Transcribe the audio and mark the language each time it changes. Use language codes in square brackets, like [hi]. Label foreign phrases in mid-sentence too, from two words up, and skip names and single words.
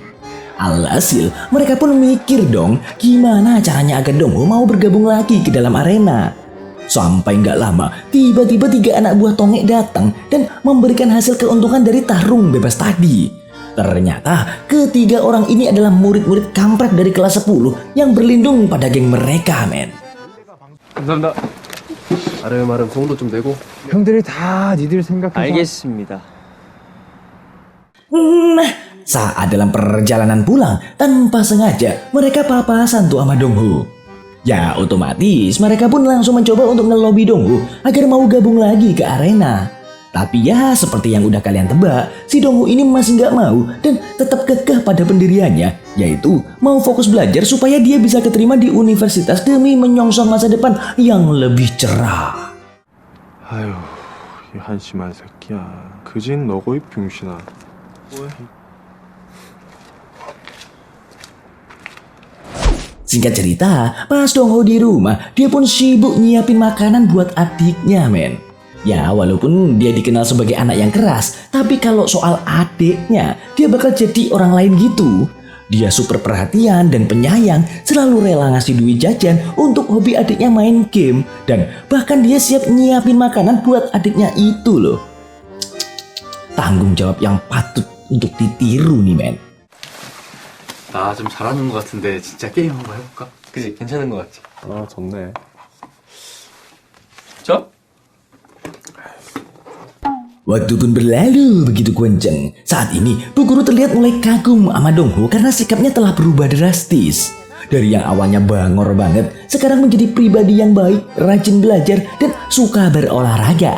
[id] Alhasil, mereka pun mikir dong, gimana caranya agar Dongho mau bergabung lagi ke dalam arena. Sampai gak lama, tiba-tiba 3 anak buah Tonge datang dan memberikan hasil keuntungan dari tarung bebas tadi. Ternyata ketiga orang ini adalah murid-murid kampret dari kelas 10 yang berlindung pada geng mereka, men. [ko] 감사합니다. 아름아름 송도 좀 내고. 형들이 다 니들 생각해서 알겠습니다. [id] Nah, saat dalam perjalanan pulang, tanpa sengaja mereka papasan tuh sama Dongho. Ya otomatis mereka pun langsung mencoba untuk ngelobi Dongho agar mau gabung lagi ke arena. Tapi ya seperti yang udah kalian tebak, si Dongho ini masih nggak mau dan tetap kekeh pada pendiriannya, yaitu mau fokus belajar supaya dia bisa keterima di universitas demi menyongsong masa depan yang lebih cerah. [ko] 아휴, 이 한심한 새끼야. 그진 너고 이 병신아. [id] Singkat cerita, pas Dongho di rumah, dia pun sibuk nyiapin makanan buat adiknya, men. Ya, walaupun dia dikenal sebagai anak yang keras, tapi kalau soal adiknya, dia bakal jadi orang lain gitu. Dia super perhatian dan penyayang, selalu rela ngasih duit jajan untuk hobi adiknya main game. Dan bahkan dia siap nyiapin makanan buat adiknya itu loh. Tanggung jawab yang patut untuk ditiru nih, men. [ko] 나 좀 잘하는 것 같은데 진짜 게임 한번 해볼까? 그지? 괜찮은 것 같지? 아, 좋네. 저? [id] Waktu pun berlalu begitu kenceng. Saat ini, Bu Guru terlihat mulai kagum sama Dongho karena sikapnya telah berubah drastis. Dari yang awalnya bangor banget, sekarang menjadi pribadi yang baik, rajin belajar, dan suka berolahraga.